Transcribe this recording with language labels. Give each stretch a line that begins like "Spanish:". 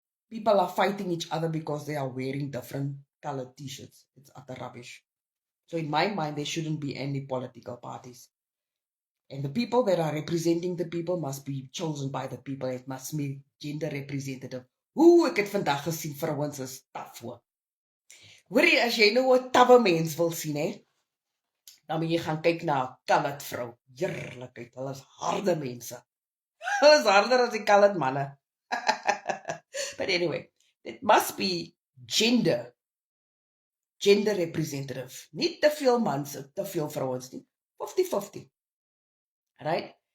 English: People are fighting each other because they are wearing different colored t-shirts. It's utter rubbish. So in my mind, there shouldn't be any political parties. And the people that are representing the people must be chosen by the people. It must be gender representative.
Afrikaans: Hoe ek het vandag gesien, vrouens is taf voor. Hoorie, as jy nou 'n tawwe mens wil sien, dan moet jy gaan kyk na 'n colored vrou. Heerlikheid, hulle is harde mense. Hulle is harder as die colored manne. But anyway, it must be gender representative. Nie te veel mans, te veel vrouens nie. 50-50. Right?